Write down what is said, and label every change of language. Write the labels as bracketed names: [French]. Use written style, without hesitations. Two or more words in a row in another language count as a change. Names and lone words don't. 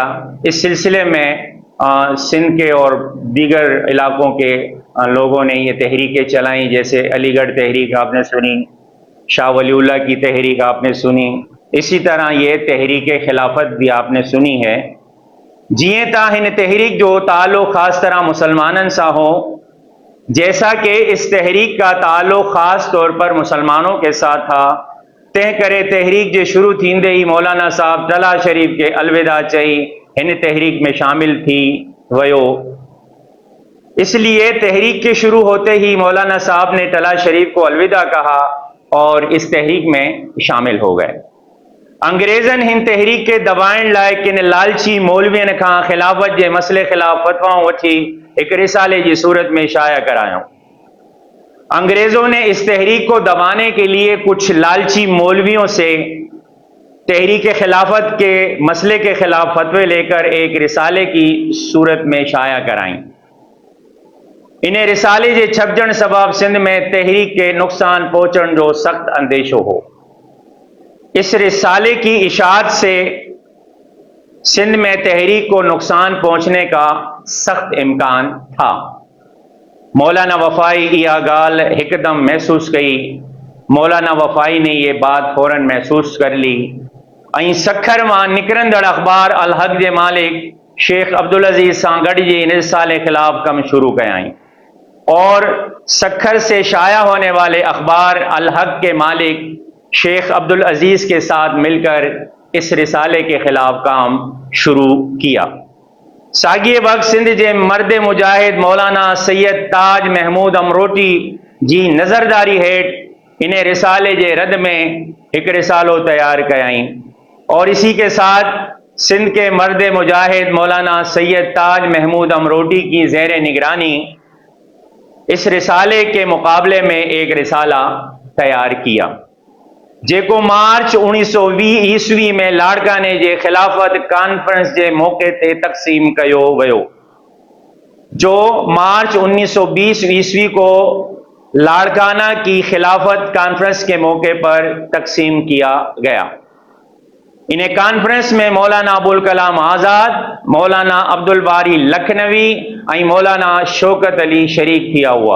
[Hindi] इस सिलसिले में सिंध के और दीगर इलाकों के लोगों ने ये तहरीकें चलाई, जैसे अलीगढ़ तहरीक आपने सुनी, शाह वलीउल्लाह की तहरीक आपने सुनी, इसी तरह ये तहरीक खिलाफत भी आपने सुनी है। [Sindhi] जिए ता हिन तहरीक जो ताल्लुक़ ख़ास तरह मुसलमानन सा हो, [Hindi] जैसा कि इस तहरीक का ताल्लुक़ ख़ास तौर पर मुसलमानों के साथ था, [Sindhi] तंहिं करे तहरीक जे शुरू थींदे ही मौलाना साहब टला शरीफ के अलविदा चई हिन तहरीक में शामिल थी वयो। [Hindi] इसलिए तहरीक के शुरू होते ही मौलाना साहब ने टला शरीफ को अलविदा कहा और इस तहरीक में शामिल हो गए। [Sindhi] अंग्रेज़न हिन तहरीक के दबाइण लाइ किन लालची मौलवियन खां खिलाफत जे मसले ख़िलाफ़ फ़तवाऊं वठी एक रिसाले की सूरत में शाया करायूं। [Hindi] अंग्रेजों ने इस तहरीक को दबाने के लिए कुछ लालची मौलवियों से तहरीक खिलाफत के मसले के खिलाफ फतवे लेकर एक रिसाले की सूरत में शाया कराई। [Sindhi] इन्हें रिसाले जे छपजण सबब सिंध में तहरीक के नुकसान पहुंचण जो सख्त अंदेशो हो। [Hindi] इस रिसाले की इशाअत से सिंध में तहरीक को नुकसान पहुंचने का सख्त इम्कान था। [Sindhi] मौलाना वफाई इहा गाल एकदम महसूस कई। [Hindi] मौलाना वफाई ने ये बात फौरन महसूस कर ली [Sindhi] ऐं सखर मां निकरंदड़ अखबार अल हक जे मालिक शेख अब्दुल अजीज सां गॾिजी इन रिसाले खिलाफ कम शुरू कयाई [Hindi] और सखर से शाया होने वाले अखबार अल हक के मालिक शेख अब्दुल अजीज के साथ मिलकर इस रिसाले के खिलाफ काम शुरू किया। [Sindhi] साॻिए वक़्त सिंध जे मर्द मुजाहिद मौलाना सैयद ताज महमूद अमरोटी जी नज़रदारी हेठ इन रिसाले जे रद में एक रिसालो तैयार कयाई [Hindi] और इसी के साथ सिंध के मर्द मुजाहिद मौलाना सैयद ताज महमूद अमरोटी की ज़ेर निगरानी इस रिसाले के मुकाबले में एक रिसाला तैयार किया, [Sindhi] जेको मार्च 1920 ईस्वी में लाड़काने जे खिलाफत कॉन्फ्रेंस के मौके ते तक़सीम कयो वयो। [Hindi] जो मार्च 1920 ईस्वी को लाड़काना की खिलाफत कॉन्फ्रेंस के मौके पर तक़सीम किया गया। इन्हें कॉन्फ्रेंस में मौलाना अबुल कलाम आज़ाद, मौलाना अब्दुल बारी लखनवी और मौलाना शौकत अली शरीक किया हुआ।